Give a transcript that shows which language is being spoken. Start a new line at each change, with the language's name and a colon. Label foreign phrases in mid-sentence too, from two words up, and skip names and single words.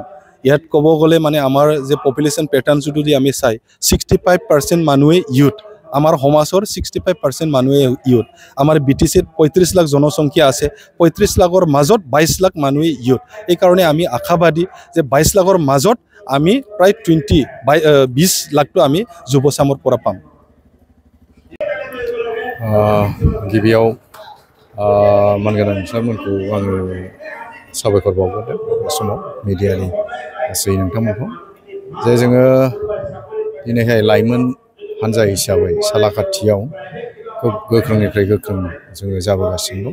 Assamese: ইয়াত ক'ব গ'লে মানে আমাৰ যে
English: population pattern
Assamese: যদি আমি চাই 65% মানুহে ইউথ। আমাৰ সমাজৰ 65% মানুহে ইউথ। আমাৰ BTCত 35 লাখ জনসংখ্যা আছে, 35 লাখৰ মাজত 22 লাখ মানুহে ইউথ। এইকাৰণে আমি আশাবাদী যে 22 লাখৰ মাজত আমি প্ৰায় 20 লাখটো আমি যুৱচামৰ পৰা পাম।
Bodo: गिबियाव मानगोनां बिथांमोनखौ आङो साबायखर बावग्रोदों बे समाव मिडियानि गासै नोंथांमोनखौ जे जोङो दिनैहाय लाइमोन हान्जा हिसाबै सालाकाटियाव खोब गोख्रोंनिफ्राय गोख्रों जोङो जाबोगासिनो दं।